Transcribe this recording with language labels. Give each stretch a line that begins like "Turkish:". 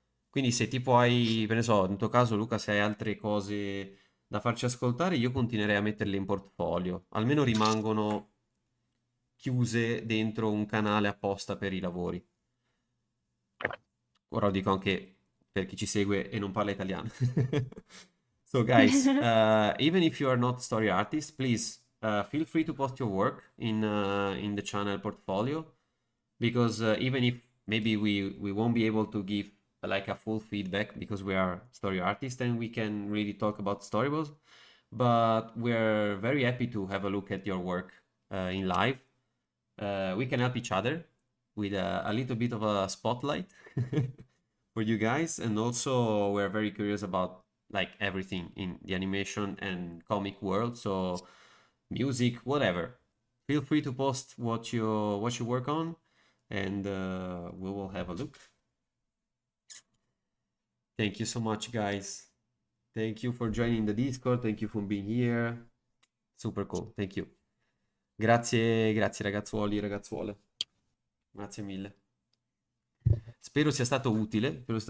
Italian: Quindi se tipo hai, per ne so, nel tuo caso Luca, se hai altre cose da farci ascoltare, io continuerei a metterle in portfolio. Almeno rimangono chiuse dentro un canale apposta per i lavori. Ora lo dico anche per chi ci segue e non parla italiano.
English: So guys, even if you are not story artist, please feel free to post your work in the channel portfolio, because even if maybe we won't be able to give like a full feedback because we are story artists and we can really talk about storyboards, but we're very happy to have a look at your work in live. We can help each other with a little bit of a spotlight for you guys, and also we're very curious about like everything in the animation and comic world, so music, whatever. Feel free to post what you work on, and we will have a look. Thank you so much, guys. Thank you for joining the Discord. Thank you for being here. Super cool. Thank you.
Italian: Grazie ragazzuoli, ragazzuole. Grazie mille. Spero sia stato utile.